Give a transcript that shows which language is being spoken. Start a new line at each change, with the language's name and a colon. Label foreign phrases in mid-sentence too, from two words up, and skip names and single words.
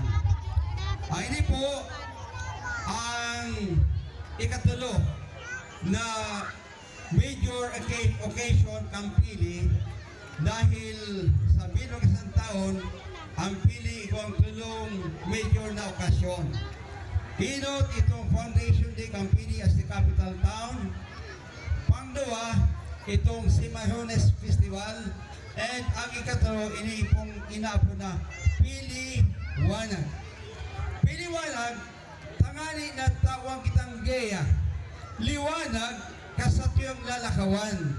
Bikol: Ini po ang ikatulo na major occasion kang pili dahil sa bilog isang taon ang pili ko ang tulong major na okasyon. Inot itong Foundation Day kang pili
English: as the capital town.
Bikol: Pangdua, itong Simayones Festival. And ang ikatlo, iniipong inapo na Piliwanag. Piliwanag, tangani na tawang kitang geya. Liwanag, kasatuyang lalakawan.